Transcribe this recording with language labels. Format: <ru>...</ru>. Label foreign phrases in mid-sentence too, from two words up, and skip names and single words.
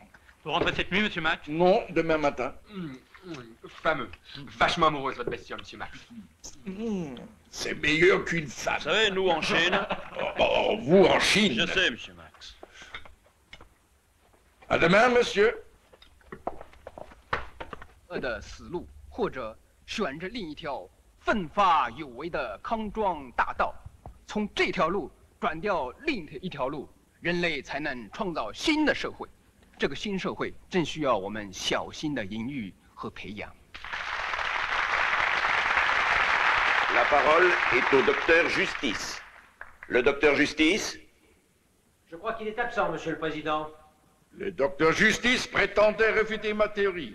<fr>Vous rentrez cette nuit, monsieur Max? Non, demain matin. Fameux. Vachement amoureuse, votre bestiole, monsieur Max. C'est meilleur qu'une femme. Vous savez, nous, en Chine... vous, en Chine? Je sais, monsieur Max. À demain, monsieur.</fr> <zh>的死路，或者选着另一条奋发有为的康庄大道，从这条路转掉另一条路，人类才能创造新的社会。这个新社会正需要我们小心的营育和培养。</zh> <fr>La parole est au docteur Justice. Le docteur Justice? Je crois qu'il est absent, monsieur le président. Le docteur Justice prétendait réfuter ma théorie.</fr>